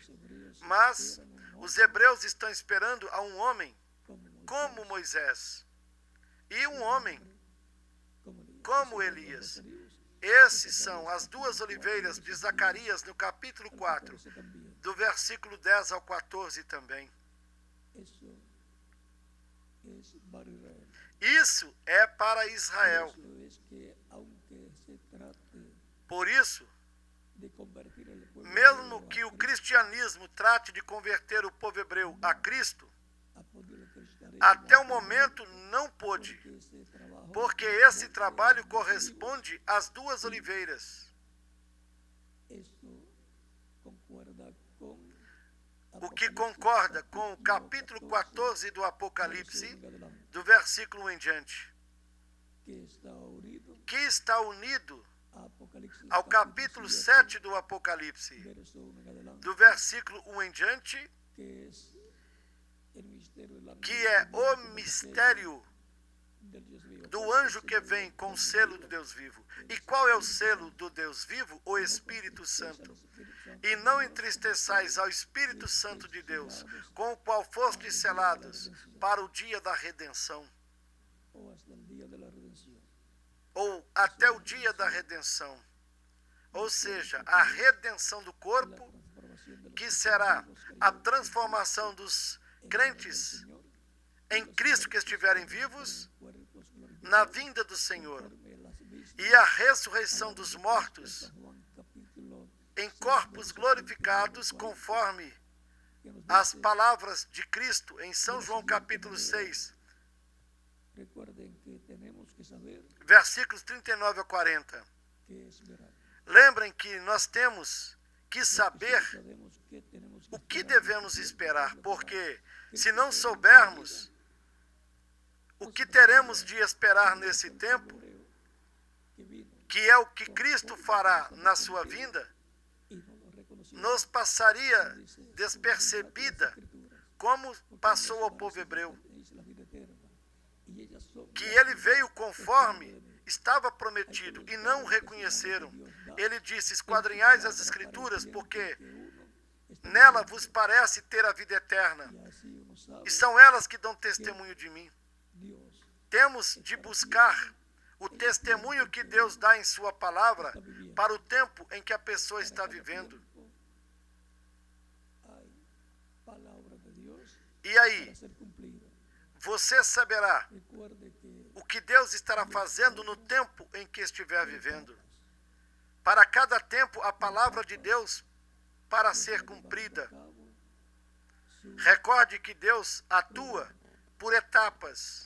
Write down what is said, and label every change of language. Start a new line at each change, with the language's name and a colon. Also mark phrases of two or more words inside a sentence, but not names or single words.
Portuguese: Mas os hebreus estão esperando a um homem como Moisés e um homem como Elias. Esses são as duas oliveiras de Zacarias no capítulo 4, do versículo 10 ao 14 também.
Spanish: Eso es para Israel.
Portuguese: Isso é para Israel.
Spanish: Eso es que aunque se trate
Portuguese: Por isso,
Spanish: de convertir el pueblo
Portuguese: mesmo
Spanish: hebreo
Portuguese: que
Spanish: a
Portuguese: o
Spanish: Cristo,
Portuguese: cristianismo trate de converter o povo hebreu a Cristo,
Spanish: ha podido el cristianismo
Portuguese: até o
Spanish: hacerlo,
Portuguese: momento não pôde,
Spanish: porque ese trabajo
Portuguese: porque esse trabalho corresponde às duas oliveiras.
Spanish: Esto concuerda con
Portuguese: O que
Spanish: Apocalipsis
Portuguese: concorda com o capítulo 14 do Apocalipse,
Spanish: verso 1 en adelante,
Portuguese: do versículo 1 em diante,
Spanish: que que está unido a Apocalipsis
Portuguese: ao capítulo 7 do Apocalipse,
Spanish: verso 1 en adelante,
Portuguese: do versículo 1 em diante,
Spanish: que es el misterio de la
Portuguese: que é o mistério
Spanish: del Dios vivo.
Portuguese: do anjo que vem com o selo do Deus vivo. E qual é o selo do Deus vivo? O Espírito Santo. E não entristeçais ao Espírito Santo de Deus, com o qual fostes selados para o dia da redenção,
Spanish: O hasta el día de la redención.
Portuguese: ou até o dia da redenção. Ou seja, a redenção do
Spanish: La
Portuguese: corpo,
Spanish: transformación de los
Portuguese: que será a
Spanish: creyentes
Portuguese: transformação dos crentes
Spanish: Señor,
Portuguese: em Cristo que estiverem vivos
Spanish: cuerpos glorificados,
Portuguese: na vinda do Senhor,
Spanish: conforme a las vistas
Portuguese: e a ressurreição dos
Spanish: de
Portuguese: mortos
Spanish: San Juan capítulo
Portuguese: em corpos glorificados, conforme
Spanish: que nos
Portuguese: as
Spanish: dice,
Portuguese: palavras de Cristo em São João capítulo 6,
Spanish: recuerden que tenemos que saber
Portuguese: versículos 39 a 40.
Spanish: qué es esperar.
Portuguese: Lembrem que nós temos que saber
Spanish: Sabemos que tenemos que
Portuguese: o que
Spanish: esperar,
Portuguese: devemos esperar,
Spanish: porque
Portuguese: porque se não soubermos o que teremos de esperar nesse tempo,
Spanish: hebreo que vino
Portuguese: que é o que Cristo fará na sua vinda,
Spanish: y no lo reconoció,
Portuguese: nos passaria
Spanish: dice,
Portuguese: despercebida,
Spanish: las Escrituras,
Portuguese: como
Spanish: porque
Portuguese: passou ao
Spanish: ellos
Portuguese: povo hebreu,
Spanish: es la vida eterna, y ellas son
Portuguese: que
Spanish: las
Portuguese: ele
Spanish: que
Portuguese: veio conforme estava prometido e não o reconheceram. Ele disse: esquadrinhais as Escrituras, porque nela vos parece ter a vida eterna,
Spanish: y así uno sabe
Portuguese: e são elas que dão testemunho de mim.
Spanish: Dios
Portuguese: Temos de buscar o testemunho que Deus dá em sua palavra para o tempo em que a pessoa está vivendo.
Spanish: hay palabra de Dios
Portuguese: E aí,
Spanish: para ser cumplida.
Portuguese: você saberá
Spanish: Recuerde que
Portuguese: o que Deus estará fazendo no tempo em que estiver vivendo. Para cada tempo, a palavra de Deus para ser cumprida. Recorde que Deus atua por etapas.